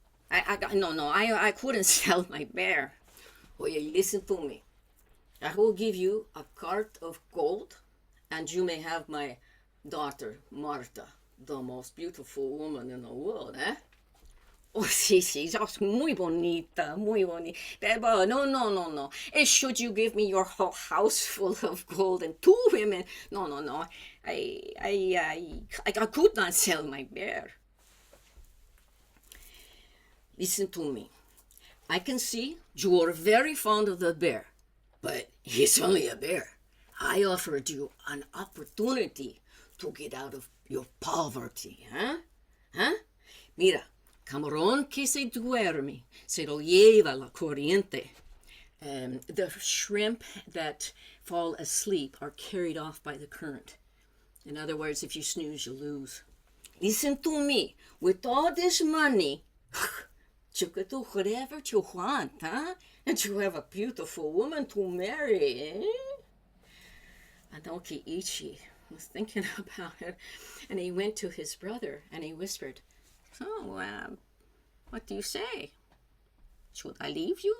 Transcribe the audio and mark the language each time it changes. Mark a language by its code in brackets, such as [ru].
[en] I couldn't sell my bear. Oh, yeah, listen to me. I will give you a cart of gold, and you may have my daughter, Marta, the most beautiful woman in the world, eh? [es] Oh, sí, sí, that's muy bonita, muy bonita. [en] But no, no, no, no. Should you give me your whole house full of gold and two women? No, no, no. I could not sell my bear. Listen to me. I can see you are very fond of the bear, but he's only a bear. I offered you an opportunity to get out of your poverty, huh? Huh? [es] Mira, camarón que se duerme, se lo lleva la corriente. [en] The shrimp that fall asleep are carried off by the current. In other words, if you snooze, you lose. Listen to me. With all this money, you could do whatever you want, huh? And you have a beautiful woman to marry, eh? Anoki Ichi was thinking about it, and he went to his brother and he whispered, "So, what do you say? Should I leave you?